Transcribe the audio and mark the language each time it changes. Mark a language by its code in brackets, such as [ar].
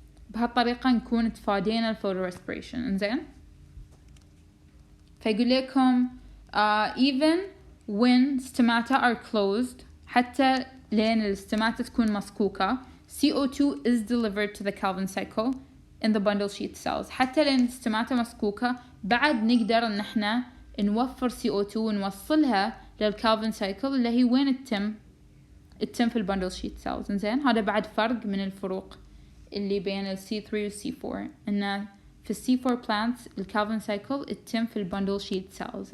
[ar] بهالطريقة نكون تفادينا ال photorespiration. إنزين فيقول لكم [en] even when stomata are closed [ar] حتى لين الستماتا تكون مسكوكة [en] CO2 is delivered to the Calvin cycle in the bundle sheet cells. [ar] حتى لين الستماتا مسكوكة بعد نقدر ان احنا نوفر CO2 ونوصلها للكالفن سايكل اللي هي وين تتم في البندل شيت سيلز. إنزين هذا بعد فرق من الفروق اللي بين ال C3 و C4 إنه في ال C4 plants الكالفن سايكل تتم في البندل شيت سيلز.